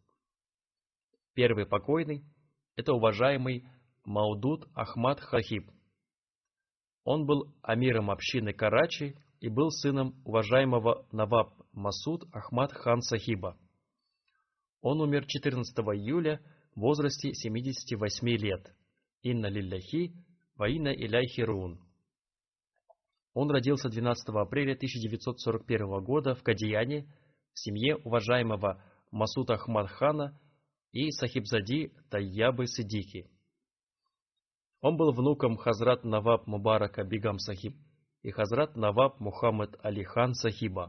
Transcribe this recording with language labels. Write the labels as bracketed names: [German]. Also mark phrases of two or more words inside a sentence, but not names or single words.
[Russian] Первый покойный – это уважаемый Маудуд Ахмад Сахиб. Он был амиром общины Карачи и был сыном уважаемого Наваб Масуд Ахмад хан Сахиба. Он умер 14 июля в возрасте 78 лет. [Arabic] إنا لله وإنا إليه راجعون. [Russian] Он родился 12 апреля 1941 года в Кадияне в семье уважаемого Масуд Ахмад хана и Сахибзади Тайябы Сиддики. Он был внуком Хазрат Наваб Мубарака Бигам Сахиб и Хазрат Наваб Мухаммад Али хан Сахиба.